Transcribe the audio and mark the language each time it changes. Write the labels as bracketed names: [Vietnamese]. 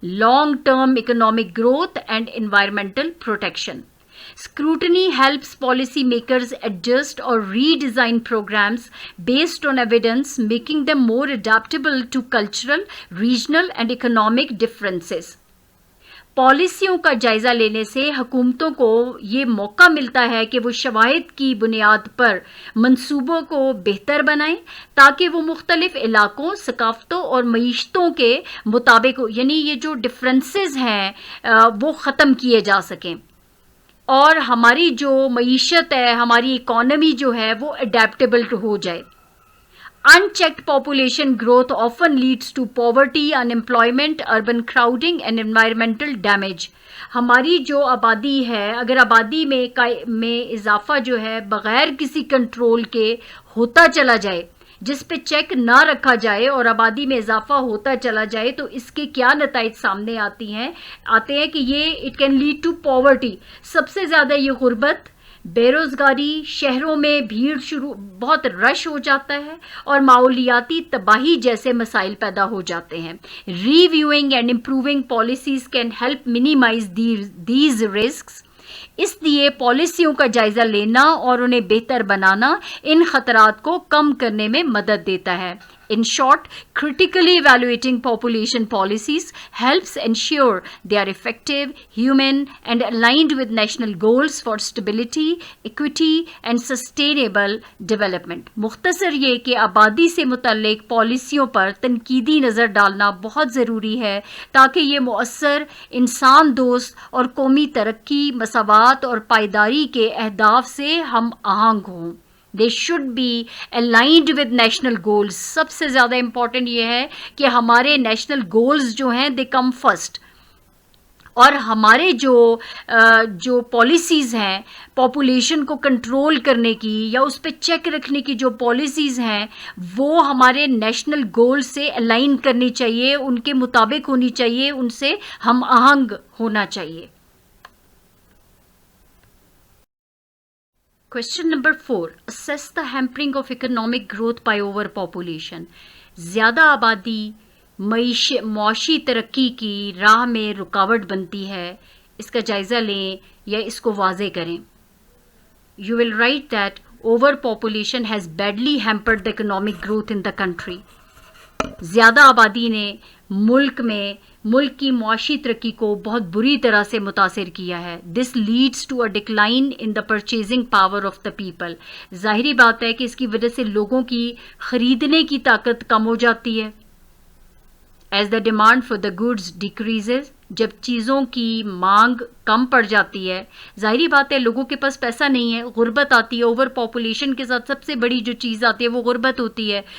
[English] Long term economic growth and environmental protection. Scrutiny helps policymakers adjust or redesign programs based on evidence, making them more adaptable to cultural, regional and economic differences. [Urdu] پالیسیوں کا جائزہ لینے سے حکومتوں کو یہ موقع ملتا ہے کہ وہ شواہد کی بنیاد پر منصوبوں کو بہتر بنائیں تاکہ وہ مختلف علاقوں, ثقافتوں اور معیشتوں کے مطابق, یعنی یہ جو ڈفرینسز ہیں وہ ختم کیے جا سکیں اور ہماری جو معیشت ہے, ہماری اکانومی جو ہے وہ اڈیپٹیبل ہو جائے. [English] Unchecked population growth often leads to poverty, unemployment, urban crowding and environmental damage. [Urdu] ہماری جو آبادی ہے، اگر آبادی میں اضافہ جو ہے بغیر کسی کنٹرول کے ہوتا چلا جائے، جس پہ چیک نہ رکھا جائے اور آبادی میں اضافہ ہوتا چلا جائے، تو اس کے کیا نتائج سامنے آتے ہیں کہ یہ [English] It can lead to poverty. [Urdu] سب سے زیادہ یہ غربت، بے روزگاری، شہروں میں بھیڑ بہت رش ہو جاتا ہے اور ماحولیاتی تباہی جیسے مسائل پیدا ہو جاتے ہیں. [English] Reviewing and improving policies can help minimize these risks. [Urdu] اس لیے پالیسیوں کا جائزہ لینا اور انہیں بہتر بنانا ان خطرات کو کم کرنے میں مدد دیتا ہے. [English] In short, critically evaluating population policies helps ensure they are effective, human, and aligned with national goals for stability, equity, and sustainable development. [Urdu] مختصر یہ کہ آبادی سے متعلق پالیسیوں پر تنقیدی نظر ڈالنا بہت ضروری ہے تاکہ یہ مؤثر، انسان دوست اور قومی ترقی، مساوات اور پائیداری کے اہداف سے ہم آہنگ ہوں. [English] They should be aligned with national goals. [Urdu] سب سے زیادہ امپورٹنٹ یہ ہے کہ ہمارے نیشنل گولز جو ہیں [English] they come first. [Urdu] اور ہمارے جو پالیسیز ہیں پاپولیشن کو کنٹرول کرنے کی یا اس پہ چیک رکھنے کی جو پالیسیز ہیں وہ ہمارے نیشنل گول سے الائن کرنی چاہیے، ان کے مطابق ہونی چاہیے، ان سے ہم آہنگ ہونا چاہیے. [English] Question number 4. Assess the hampering of economic growth by overpopulation. [Urdu] زیادہ آبادی معاشی ترقی کی راہ میں رکاوٹ بنتی ہے، اس کا جائزہ لیں یا اس کو واضح کریں. [English] You will write that overpopulation has badly hampered the economic growth in the country. [Urdu] زیادہ آبادی نے ملک کی معاشی ترقی کو بہت بری طرح سے متاثر کیا ہے. [English] This leads to a decline in the purchasing power of the people. [Urdu] ظاہری بات ہے کہ اس کی وجہ سے لوگوں کی خریدنے کی طاقت کم ہو جاتی ہے. [English] As the demand for the goods decreases, [Urdu] جب چیزوں کی مانگ کم پڑ جاتی ہے، ظاہری بات ہے لوگوں کے پاس پیسہ نہیں ہے، غربت آتی ہے. اوور پاپولیشن کے ساتھ سب سے بڑی جو چیز آتی ہے وہ غربت ہوتی ہے.